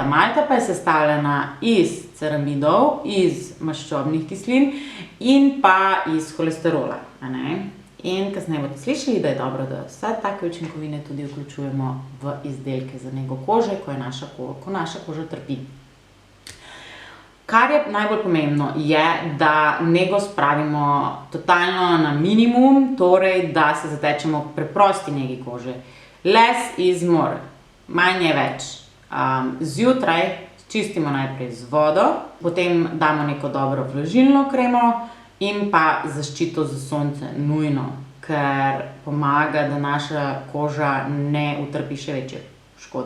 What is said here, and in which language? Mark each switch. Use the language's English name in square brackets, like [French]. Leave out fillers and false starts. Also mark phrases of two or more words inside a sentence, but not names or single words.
[Slovenian] Malta pa je sestavljena iz ceramidov, iz maščobnih kislin in pa iz holesterola, In kasneje boste slišali, da je dobro, da vse take učinkovine tudi vključujemo v izdelke za nego kože, ko naša koža trpi. Kar je najbolj pomembno, je, da nego spravimo totalno na minimum, torej, da se zatečemo k preprosti negi kože. [English] Less is more, [Slovenian] manj je več. Zjutraj čistimo najprej z vodo, potem damo neko dobro vlažilno kremo, in pa zaščito za sonce, nujno, ker pomaga, da naša koža ne utrpi še večje škode.